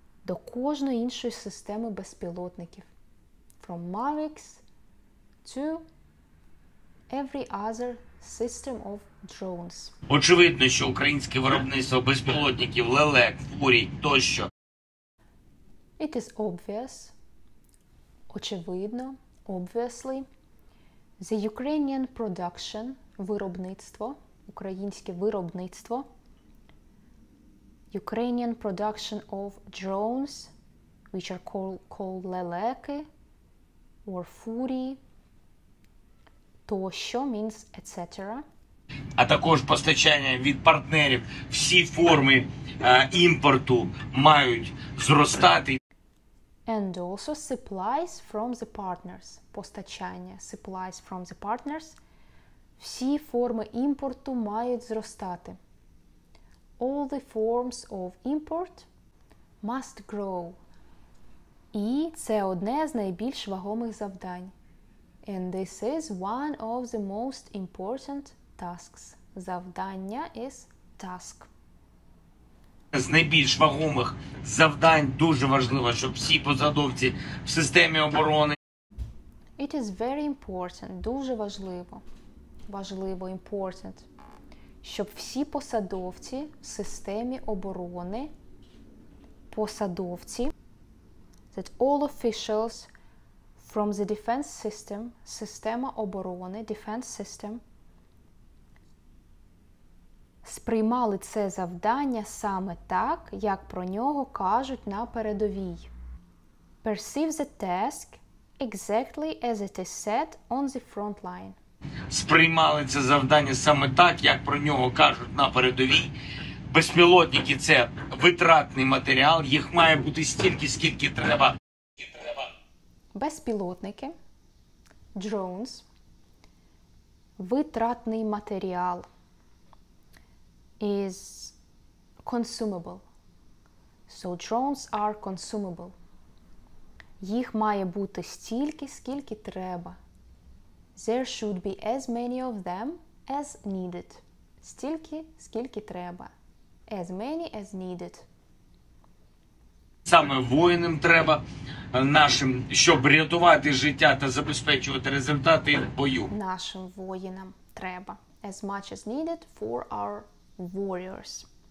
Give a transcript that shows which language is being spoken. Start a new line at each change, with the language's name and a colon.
Ukrainian: до кожної іншої системи безпілотників.
English: From Mavics to every other system of drones.
Ukrainian: Очевидно, що українське виробництво безпілотників, лелек, фурій тощо.
English: It is obvious, очевидно, obviously, the Ukrainian production,
Ukrainian: виробництво, українське виробництво,
English: Ukrainian production of drones, which are called лелеки, or фурії, тощо means etc.
Ukrainian: А також постачання від партнерів, всі форми імпорту мають зростати.
English: And also supplies from the partners.
Ukrainian: Постачання,
English: supplies from the partners.
Ukrainian: Всі форми імпорту мають зростати.
English: All the forms of import must grow.
Ukrainian: І це одне з найбільш вагомих завдань.
English: And this is one of the most important tasks. Завдання is task.
Ukrainian: З найбільш вагомих завдань дуже важливо, щоб всі посадовці в системі оборони.
English: It is very important,
Ukrainian: дуже важливо. Важливо,
English: important.
Ukrainian: Щоб всі посадовці в системі оборони, посадовці,
English: that all officials from the defense system,
Ukrainian: система оборони,
English: defense system,
Ukrainian: сприймали це завдання саме так, як про нього кажуть на передовій.
English: Perceive the task exactly as it is said on the front line.
Ukrainian: Сприймали це завдання саме так, як про нього кажуть на передовій. Безпілотники – це витратний матеріал, їх має бути стільки, скільки треба. Безпілотники, drones, витратний матеріал,
English: is consumable. So drones are consumable.
Ukrainian: Їх має бути стільки, скільки треба.
English: There should be as many of them as needed.
Ukrainian: Стільки, скільки треба.
English: As many as needed.
Ukrainian: Саме воїнам треба нашим, щоб рятувати життя та забезпечувати результати в бою. Нашим воїнам треба.
English: As much as needed for our warriors.